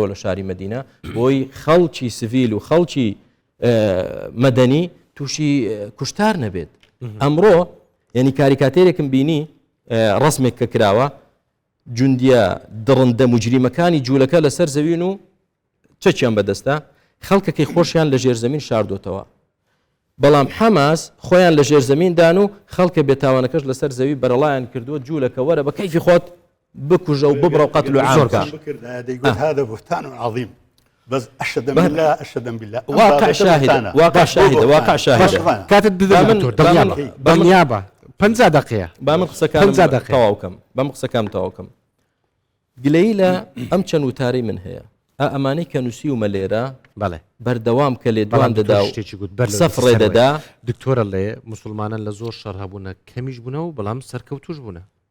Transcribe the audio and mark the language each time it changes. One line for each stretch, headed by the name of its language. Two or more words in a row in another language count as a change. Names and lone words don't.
Central Kurdish: لە شاری مەدینە بۆی خەڵکی سڤیل و خەڵکی مەدەنی تووشی کوشتار نەبێت ئەمڕۆ یعنی کاریکاتێرێکم بینی ڕسمێک کە کراوە جوندیە دڕندە مجریمەکانی جوولەکە لەسەر زەوین و چەکیان بەدەستە خەڵکەکەی خۆشیان لە ژێرزەمین شاردۆتەوە بەڵام حەماس خۆیان لە ژێرزەمیندان و خەڵکە بێتاوانەکەش لەسەر زەوی بەرەڵایان کردووە جوولەکە وەرە بە کەیفی خۆت بکوژە و ببڕە و قەتل و عامکە
Arabic: هذا بهتان عظيم بس أشهد بالله واقع شاهدة كاتب بالنيابة 50 دقيقة
Central Kurdish: بامن قسەکەم تەواوکەم گلەیی لە ئەم چەند وتارەی من هەیە ئەمانەی کە نووسیومە لێرە بەڵێ بەردەوام کە لێ دوان دەدا و سەفڕێ دەدا دکتۆرە لێ مسلمانان لە زۆر شەڕ هەبوونە کەمیش بوونە و بەڵام سەرکەوتوش بوونە